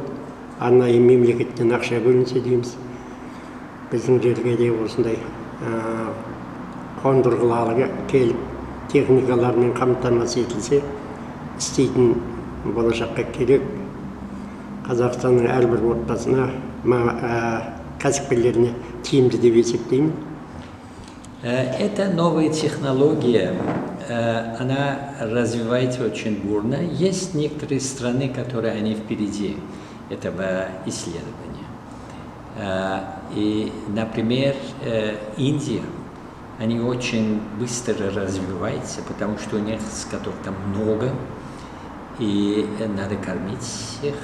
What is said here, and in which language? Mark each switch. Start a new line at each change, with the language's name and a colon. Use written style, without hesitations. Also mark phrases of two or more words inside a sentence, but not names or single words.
Kazakh: Арнайы мемлекеттен ақша бөлінсе дейміз. Біздің жерге де осындай қондырғыларға келіп, техникалармен қамтамасыз етілсе, істейтін болашаққа керек. Қазақстанның әрбір отбасына, кәсіпкерлеріне тиімді деп есептеймін.
Russian: Эта новая технология, она развивается очень бурно. Есть некоторые страны, которые они впереди этого исследования. И, например, Индия, они очень быстро развиваются, потому что у них скотов там много, и надо кормить их.